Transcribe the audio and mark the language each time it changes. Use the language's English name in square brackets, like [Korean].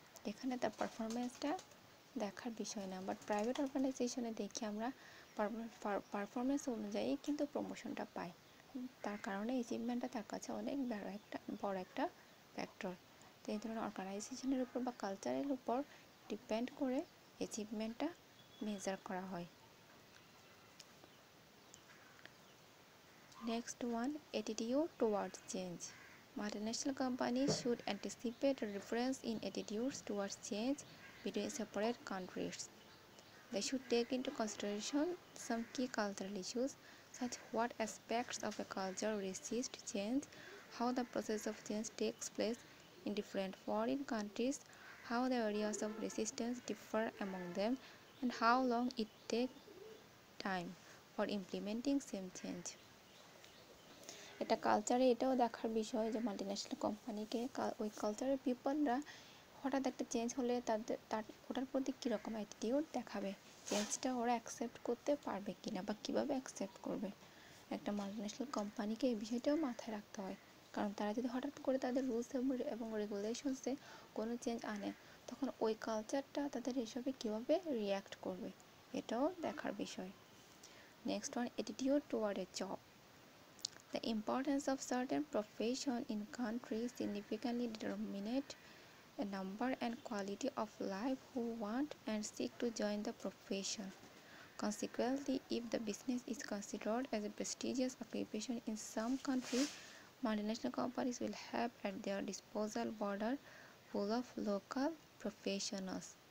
[Bangla] এখানে তার পারফরমেন্সটা দেখার বিষয় না। বাট প্রাইভেট অর্গানাইজেশনে দেখি আমরা পারফরমেন্স অনুযায়ী কিন্তু প্রমোশনটা পাই, তার কারণে অ্যাচিভমেন্টটা তার কাছে অনেক বড় একটা ফ্যাক্টর। তো এই ধরনের অর্গানাইজেশনের উপর বা কালচারের উপর ডিপেন্ড করে অ্যাচিভমেন্টটা মেজার করা হয়। [English] Next one, attitude towards change. Multinational companies should anticipate a difference in attitudes towards change between separate countries. They should take into consideration some key cultural issues, such as what aspects of a culture resist change, how the process of change takes place, in different foreign countries, how the areas of resistance differ among them, and how long it takes time for implementing same change. [Bangla] এটা কালচারে এটাও দেখার বিষয় যে multinational কোম্পানিকে ওই কালচারের পিপলরা হঠাৎ একটা চেঞ্জ হলে ওটার প্রতি কীরকম অ্যাটিটিউড দেখাবে, চেঞ্জটা ওরা অ্যাকসেপ্ট করতে পারবে কিনা বা কীভাবে অ্যাকসেপ্ট করবে। একটা মাল্টিন্যাশনাল কোম্পানিকে এই বিষয়টাও মাথায় রাখতে হয়, কারণ তারা যদি হঠাৎ করে তাদের রুলস এবং রেগুলেশনসে কোনো চেঞ্জ আনে, তখন ওই কালচারটা তাদের এসবে কীভাবে রিয়্যাক্ট করবে, এটাও দেখার বিষয়। [English] Next one, attitude toward a job. The importance of certain profession in countries significantly determine a number and quality of life who want and seek to join the profession. Consequently, if the business is considered as a prestigious occupation in some countries, multinational companies will have at their disposal broader pool of local professionals.